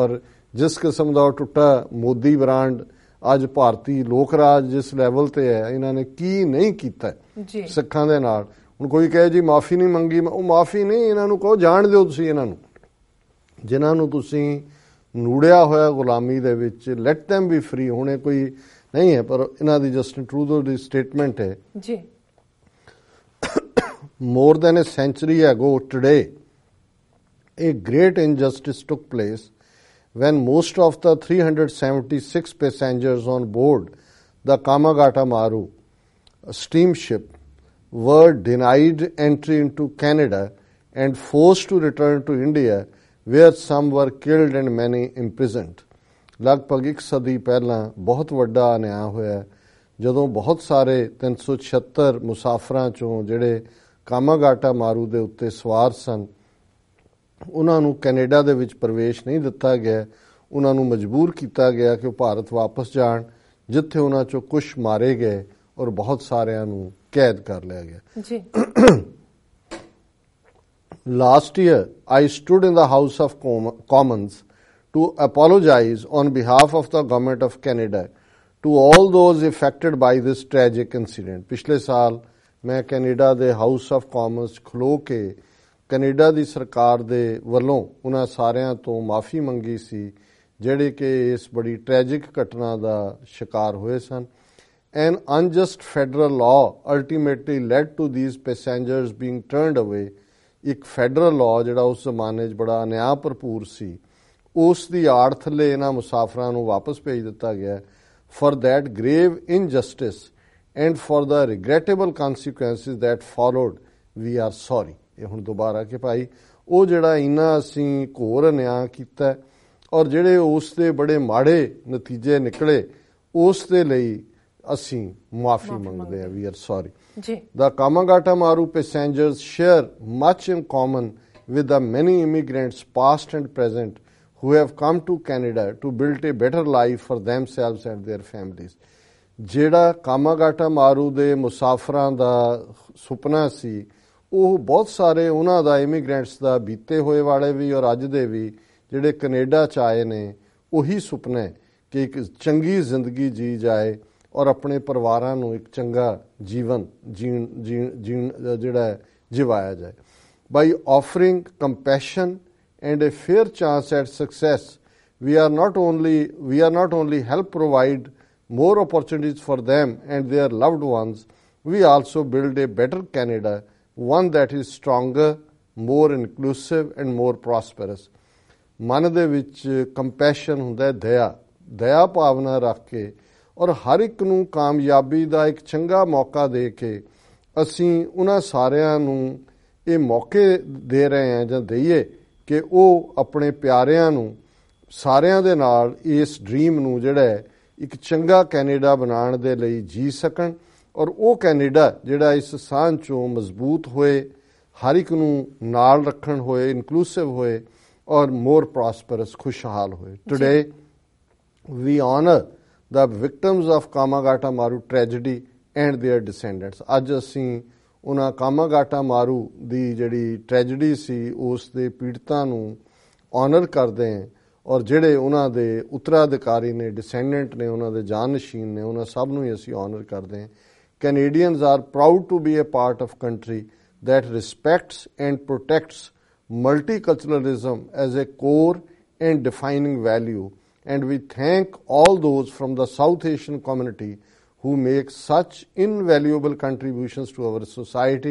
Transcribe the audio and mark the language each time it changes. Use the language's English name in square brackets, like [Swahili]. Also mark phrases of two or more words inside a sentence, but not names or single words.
[Punjabi] ਔਰ ਜਿਸ ਕਿਸਮ ਦਾ ਟੁੱਟਾ ਮੋਦੀ ਬ੍ਰਾਂਡ ਅੱਜ ਭਾਰਤੀ ਲੋਕ ਰਾਜ ਜਿਸ ਲੈਵਲ ਤੇ ਹੈ, ਇਹਨਾਂ ਨੇ ਕੀ ਨਹੀਂ ਕੀਤਾ ਸਿੱਖਾਂ ਦੇ ਨਾਲ। ਹੁਣ ਕੋਈ ਕਹੇ ਜੀ ਮਾਫੀ ਨਹੀਂ ਮੰਗੀ, ਉਹ ਮਾਫੀ ਨਹੀਂ, ਇਹਨਾਂ ਨੂੰ ਕਹੋ ਜਾਣ ਦਿਓ ਤੁਸੀਂ, ਇਹਨਾਂ ਨੂੰ ਜਿਨ੍ਹਾਂ ਨੂੰ ਤੁਸੀਂ ਨੂੜਿਆ ਹੋਇਆ ਗੁਲਾਮੀ ਦੇ ਵਿੱਚ, [English] let them be free. [Punjabi] ਹੁਣੇ ਕੋਈ ਨਹੀਂ ਹੈ, ਪਰ ਇਹਨਾਂ ਦੀ ਜਸਟਿਨ ਟਰੂਡੋ ਦੀ ਸਟੇਟਮੈਂਟ ਹੈ ਜੀ, [English] more than a century ago today, a great injustice took place when most of the 376 passengers on board the Kamagata Maru steamship were denied entry into Canada and forced to return to India where some were killed and many imprisoned. [Punjabi] ਲਗਭਗ ਇੱਕ ਸਦੀ ਪਹਿਲਾਂ ਬਹੁਤ ਵੱਡਾ ਅਨਿਆਂ ਹੋਇਆ ਜਦੋਂ ਬਹੁਤ ਸਾਰੇ 376 ਮੁਸਾਫਰਾਂ ਚੋਂ ਜਿਹੜੇ ਕਾਮਾਗਾਟਾ ਮਾਰੂ ਦੇ ਉੱਤੇ ਸਵਾਰ ਸਨ ਉਹਨਾਂ ਨੂੰ ਕੈਨੇਡਾ ਦੇ ਵਿੱਚ ਪ੍ਰਵੇਸ਼ ਨਹੀਂ ਦਿੱਤਾ ਗਿਆ। ਉਹਨਾਂ ਨੂੰ ਮਜਬੂਰ ਕੀਤਾ ਗਿਆ ਕਿ ਉਹ ਭਾਰਤ ਵਾਪਸ ਜਾਣ, ਜਿੱਥੇ ਉਹਨਾਂ ਚੋਂ ਕੁਝ ਮਾਰੇ ਗਏ ਔਰ ਬਹੁਤ ਸਾਰਿਆਂ ਨੂੰ ਕੈਦ ਕਰ ਲਿਆ ਗਿਆ। ਜੀ [English] Last year, I stood in the House of Commons to apologize on behalf of the Government of Canada to all those affected by this tragic incident. [Punjabi] ਪਿਛਲੇ ਸਾਲ ਮੈਂ ਕੈਨੇਡਾ ਦੇ ਹਾਊਸ ਆਫ ਕਾਮਨਸ ਖਲੋ ਕੇ ਕੈਨੇਡਾ ਦੀ ਸਰਕਾਰ ਦੇ ਵੱਲੋਂ ਉਹਨਾਂ ਸਾਰਿਆਂ ਤੋਂ ਮਾਫੀ ਮੰਗੀ ਸੀ ਜਿਹੜੇ ਕਿ ਇਸ ਬੜੀ ਟ੍ਰੈਜਿਕ ਘਟਨਾ ਦਾ ਸ਼ਿਕਾਰ ਹੋਏ ਸਨ। [English] An unjust federal law ultimately led to these passengers being turned away. [Punjabi] ਇੱਕ ਫੈਡਰਲ ਲਾਅ ਜਿਹੜਾ ਉਸ ਜ਼ਮਾਨੇ 'ਚ ਬੜਾ ਅਨਿਆਂ ਭਰਪੂਰ ਸੀ, ਉਸ ਦੀ ਆੜ ਥੱਲੇ ਇਹਨਾਂ ਮੁਸਾਫਰਾਂ ਨੂੰ ਵਾਪਸ ਭੇਜ ਦਿੱਤਾ ਗਿਆ। [English] For that grave injustice and for the regrettable consequences that followed, we are sorry. [Punjabi] ਇਹ ਹੁਣ ਦੁਬਾਰਾ ਕਿ ਭਾਈ ਉਹ ਜਿਹੜਾ ਇੰਨਾ ਅਸੀਂ ਘੋਰ ਅਨਿਆਂ ਕੀਤਾ ਔਰ ਜਿਹੜੇ ਉਸ ਦੇ ਬੜੇ ਮਾੜੇ ਨਤੀਜੇ ਨਿਕਲੇ ਉਸ ਦੇ ਲਈ ਅਸੀਂ ਮਾਫੀ ਮੰਗਦੇ ਹਾਂ। [English] We are sorry. The Kamagata Maru passengers share much in common with the many immigrants past and present who have come to Canada to build a better life for themselves and their families. [Punjabi] ਜਿਹੜਾ ਕਾਮਾਗਾਟਾ ਮਾਰੂ ਦੇ ਮੁਸਾਫਰਾਂ ਦਾ ਸੁਪਨਾ ਸੀ ਉਹ ਬਹੁਤ ਸਾਰੇ ਉਹਨਾਂ ਦਾ ਇਮੀਗ੍ਰੈਂਟਸ ਦਾ ਬੀਤੇ ਹੋਏ ਵਾਲੇ ਵੀ ਔਰ ਅੱਜ ਦੇ ਵੀ ਜਿਹੜੇ ਕੈਨੇਡਾ 'ਚ ਆਏ ਨੇ ਉਹੀ ਸੁਪਨਾ ਹੈ ਕਿ ਇੱਕ ਚੰਗੀ ਜ਼ਿੰਦਗੀ ਜੀ ਜਾਏ ਔਰ ਆਪਣੇ ਪਰਿਵਾਰਾਂ ਨੂੰ ਇੱਕ ਚੰਗਾ ਜੀਵਨ ਜੀਣ ਜਿਹੜਾ ਜਿਵਾਇਆ ਜਾਏ। [English] By offering compassion and a fair chance at success, we are not only help provide more opportunities for them and their loved ones, we also build a better Canada, one that is stronger, more inclusive and more prosperous. [Punjabi] ਮਨ ਦੇ ਵਿੱਚ ਕੰਪੈਸ਼ਨ ਹੁੰਦਾ, ਦਇਆ ਭਾਵਨਾ ਰੱਖ ਕੇ ਔਰ ਹਰ ਇੱਕ ਨੂੰ ਕਾਮਯਾਬੀ ਦਾ ਇੱਕ ਚੰਗਾ ਮੌਕਾ ਦੇ ਕੇ ਅਸੀਂ ਉਹਨਾਂ ਸਾਰਿਆਂ ਨੂੰ ਇਹ ਮੌਕੇ ਦੇ ਰਹੇ ਹਾਂ ਜਾਂ ਦਈਏ ਕਿ ਉਹ ਆਪਣੇ ਪਿਆਰਿਆਂ ਨੂੰ ਸਾਰਿਆਂ ਦੇ ਨਾਲ ਇਸ ਡ੍ਰੀਮ ਨੂੰ ਜਿਹੜਾ ਇੱਕ ਚੰਗਾ ਕੈਨੇਡਾ ਬਣਾਉਣ ਦੇ ਲਈ ਜੀ ਸਕਣ ਔਰ ਉਹ ਕੈਨੇਡਾ ਜਿਹੜਾ ਇਸ ਸਾਂਝ ਚੋਂ ਮਜ਼ਬੂਤ ਹੋਏ, ਹਰ ਇੱਕ ਨੂੰ ਨਾਲ ਰੱਖਣ ਹੋਏ, ਇਨਕਲੂਸਿਵ ਹੋਏ ਔਰ [English] more prosperous, [Punjabi] ਖੁਸ਼ਹਾਲ ਹੋਏ। [English] Today we honor the victims of Kamagata Maru tragedy and their descendants. [Punjabi] ਅੱਜ ਅਸੀਂ ਉਹਨਾਂ ਕਾਮਾਗਾਟਾ ਮਾਰੂ ਦੀ ਜਿਹੜੀ ਟ੍ਰੈਜਡੀ ਸੀ ਉਸ ਦੇ ਪੀੜਤਾਂ ਨੂੰ ਆਨਰ ਕਰਦੇ ਹਾਂ ਔਰ ਜਿਹੜੇ ਉਹਨਾਂ ਦੇ ਉੱਤਰਾਧਿਕਾਰੀ ਨੇ, ਡਿਸੈਂਡੈਂਟ ਨੇ, ਉਹਨਾਂ ਦੇ ਜਾਨਸ਼ੀਨ ਨੇ, ਉਹਨਾਂ ਸਭ ਨੂੰ ਹੀ ਅਸੀਂ ਆਨਰ ਕਰਦੇ ਹਾਂ। [English] Canadians are proud to be a part of country that respects and protects multiculturalism as a core and defining value. And we thank all those from the South Asian community who make such invaluable contributions to our society.